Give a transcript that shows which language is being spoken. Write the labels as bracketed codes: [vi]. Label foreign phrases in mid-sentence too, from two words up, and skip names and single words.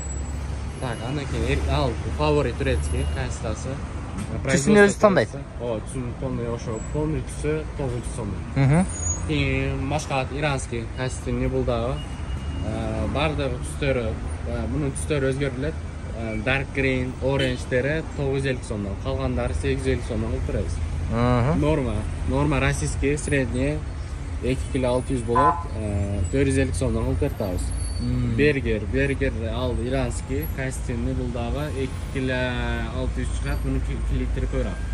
[ky] Так, андан кийин ал favori турецкий качествосы. Түсүн өзү тандайт. Түсүн полный ошо, полный түсү 900 сомдон. Кийин башка [ru] иранский качественный [ky] бул дагы. Бардык түстөрү, мунун түстөрү өзгөрүлөт. [en] Dark green, [ky] orange-дери 950 сомдон, калгандары 850 сомдон кылып турабыз. [ru] Норма российский, [ky] средний 2 кг 600 болот, 450 сомдон кылып тартабыз. Бергер ал [ru] иранский, качественный [ky] бул дагы 2 кг 600 чыгат, мунун литри көбүрөөк.